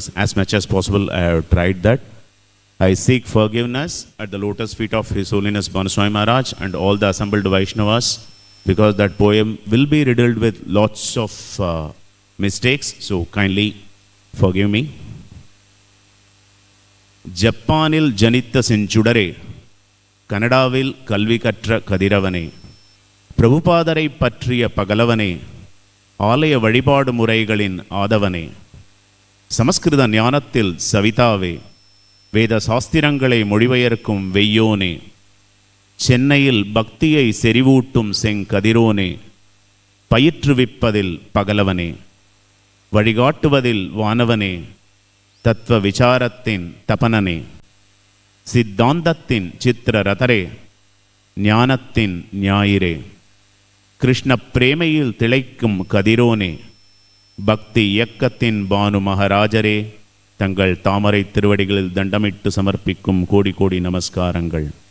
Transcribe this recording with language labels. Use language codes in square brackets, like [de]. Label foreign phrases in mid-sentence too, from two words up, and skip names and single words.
[en] As much as possible, I have tried that. I seek forgiveness at the lotus feet of His Holiness Bhanu Swami Maharaj and all the assembled Vaishnavas, because that poem will be riddled with lots of mistakes. So kindly forgive me. [ta] ஜப்பானில் ஜனித்த செஞ்சுடரே, கனடாவில் கல்வி கற்ற கதிரவனே, பிரபுபாதரை பற்றிய பகலவனே, ஆலய வழிபாடு முறைகளின் ஆதவனே, சமஸ்கிருத ஞானத்தில் சவிதாவே, வேத சாஸ்திரங்களை மொழிபெயர்க்கும் வெய்யோனே, சென்னையில் பக்தியை செறிவூட்டும் செங்கதிரோனே, பயிற்றுவிப்பதில் பகலவனே, வழிகாட்டுவதில் வானவனே, தத்துவ விசாரத்தின் தபனனே, சித்தாந்தத்தின் சித்திர ரதரே, ஞானத்தின் ஞாயிறே, கிருஷ்ண பிரேமையில் திளைக்கும் கதிரோனே, பக்தி இயக்கத்தின் பானு மகாராஜரே, தங்கள் தாமரை திருவடிகளில் தண்டமிட்டு சமர்ப்பிக்கும் கோடி கோடி நமஸ்காரங்கள்.